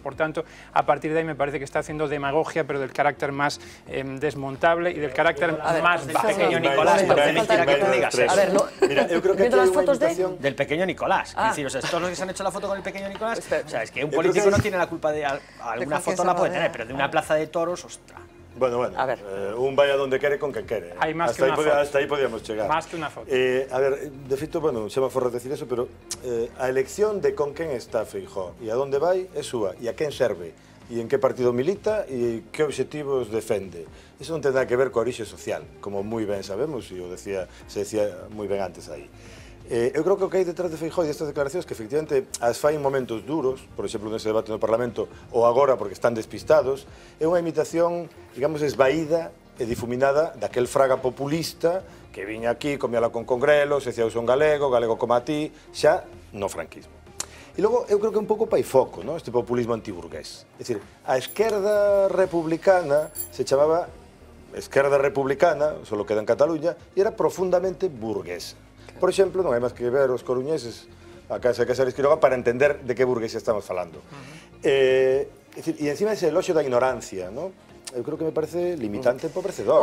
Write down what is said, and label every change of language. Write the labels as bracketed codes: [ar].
[es] Por tanto, a partir de ahí me parece que está haciendo demagogia, pero del carácter más desmontable y del carácter más bajo. Pequeño Nicolás, parece mentira que tú digas eso. A ver, mira, yo creo que las fotos del pequeño Nicolás. Es decir, o sea, todos los que se han hecho la foto con el pequeño Nicolás, o sea, es que un político no tiene la culpa de alguna foto, la puede tener, pero de una plaza de toros, ostras. Bueno, a ver. [gl] Un vaya donde quere con quen quere. Hai máis que unha foto. Hasta aí podíamos chegar. Máis que unha foto. A ver, de feito, bueno, xa me for decir eso, pero a elección de con quen está Feijóo e a donde vai é súa, e a quen serve, e en que partido milita e que obxectivos defende. Iso non ten nada que ver coa orixe social, como moi ben sabemos, e se decía moi ben antes aí. Eu creo que o que hai detrás de Feijóo e destas declaracións que efectivamente as fai en momentos duros, por exemplo, nese debate no Parlamento ou agora porque están despistados, é unha imitación, digamos, esvaída e difuminada daquel fraga populista que viña aquí, comíala con congrelos, decía eu son galego, galego como a ti, xa no franquismo. E logo, eu creo que é un pouco paifoco, ¿no? Este populismo antiburgués. É dicir, a esquerda republicana se chamaba esquerda republicana, só queda en Cataluña, e era profundamente burguesa. Por exemplo, non hai máis que ver os coruñeses a Casa de Casares Quiroga para entender de que burguesia estamos falando. E encima ese elogio da ignorancia, ¿no? Eu creo que me parece limitante e empobrecedor.